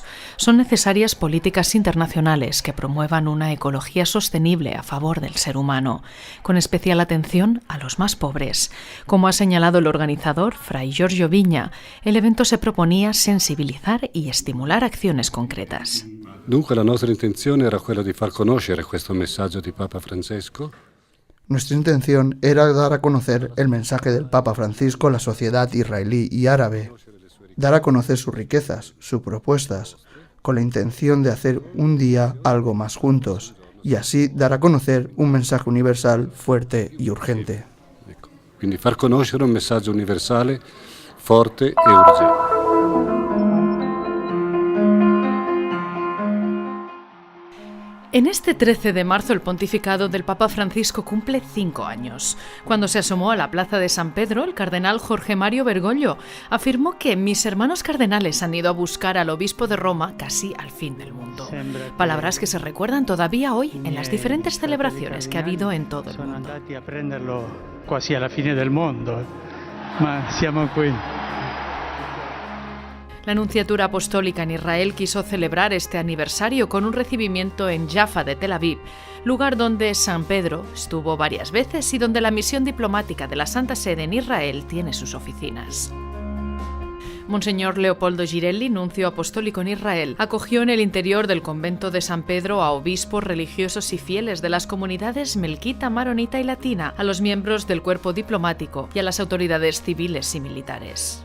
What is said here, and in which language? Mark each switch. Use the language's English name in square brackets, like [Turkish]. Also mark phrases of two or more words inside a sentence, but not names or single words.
[Spanish] Son necesarias políticas internacionales que promuevan una ecología sostenible a favor del ser humano, con especial atención a los más pobres. Como ha señalado el organizador, Fray Giorgio Vigna, el evento se proponía sensibilizar y estimular acciones concretas. [Italian] Dunque la nostra intenzione era quella di far conoscere questo messaggio di Papa Francesco. [Spanish] Nuestra intención era dar a conocer el mensaje del Papa Francisco a la sociedad israelí y árabe, dar a conocer sus riquezas, sus propuestas, con la intención de hacer un día algo más juntos, y así dar a conocer un mensaje universal fuerte y urgente. [Italian] Quindi far conoscere un messaggio universale, forte e urgente. [Spanish] En este 13 de marzo el pontificado del Papa Francisco cumple 5 años. Cuando se asomó a la plaza de San Pedro, el cardenal Jorge Mario Bergoglio afirmó que mis hermanos cardenales han ido a buscar al obispo de Roma casi al fin del mundo. Palabras que se recuerdan todavía hoy en las diferentes celebraciones que ha habido en todo el mundo. [Italian] Sono andati a prenderlo quasi alla fine del mondo, ma siamo qui. [Spanish] La Nunciatura Apostólica en Israel quiso celebrar este aniversario con un recibimiento en Jaffa de Tel Aviv, lugar donde San Pedro estuvo varias veces y donde la misión diplomática de la Santa Sede en Israel tiene sus oficinas. Monseñor Leopoldo Girelli, nuncio apostólico en Israel, acogió en el interior del convento de San Pedro a obispos, religiosos y fieles de las comunidades melquita, maronita y latina, a los miembros del cuerpo diplomático y a las autoridades civiles y militares.